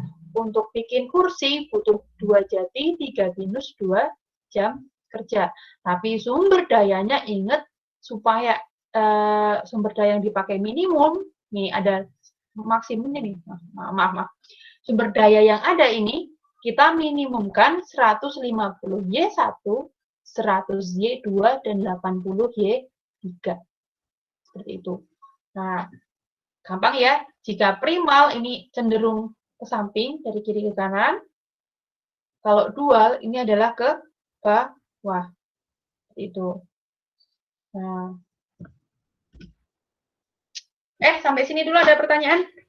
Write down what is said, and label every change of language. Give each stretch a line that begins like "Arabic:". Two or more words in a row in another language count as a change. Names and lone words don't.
Indonesian: Untuk bikin kursi, butuh 2 jati, 3 pinus, 2 jam kerja. Tapi sumber dayanya ingat supaya sumber daya yang dipakai minimum, nih ada maksimumnya nih, maaf. Sumber daya yang ada ini kita minimumkan 150Y1, 100Y2 dan 80Y3. Seperti itu. Nah, gampang ya. Jika primal ini cenderung ke samping dari kiri ke kanan. Kalau dual ini adalah ke bawah. Itu. Nah. Sampai sini dulu ada pertanyaan?